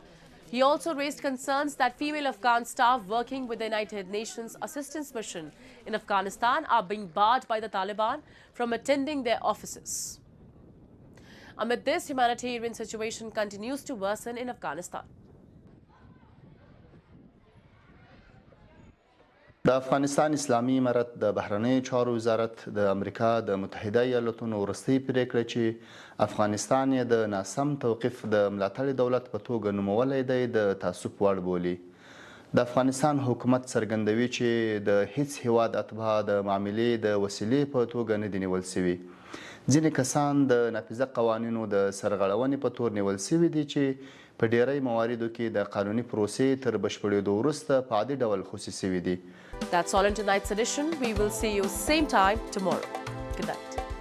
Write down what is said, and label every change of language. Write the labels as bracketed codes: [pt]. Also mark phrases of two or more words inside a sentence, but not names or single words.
[en] He also raised concerns that female Afghan staff working with the United Nations Assistance Mission in Afghanistan are being barred by the Taliban from attending their offices. Amid this, humanitarian situation continues to worsen in Afghanistan. [ps] د افغانستان اسلامي امارت د بهرنیو چارو وزارت د امریکا د متحده ایالاتونو وروستۍ پریکړه چې افغانستان یې د ناسم توقیف د ملاتړي دولت په توګه نومولی دی د تعصب وړ بولي. د افغانستان حکومت څرګندوي چې د هیڅ هیواد اتباع د معاملې د وسیلې په توګه نه دي نیول سوي. ځینې کسان د نافذه قوانینو د سرغړونې په تور نیول سوي دي چې په ډیری مواردو کې د قانوني پروسې تر بشپړېدو وروسته په عادي ډول خصوصي سوي دي. [en] That's all in tonight's edition. We will see you same time tomorrow. Good night.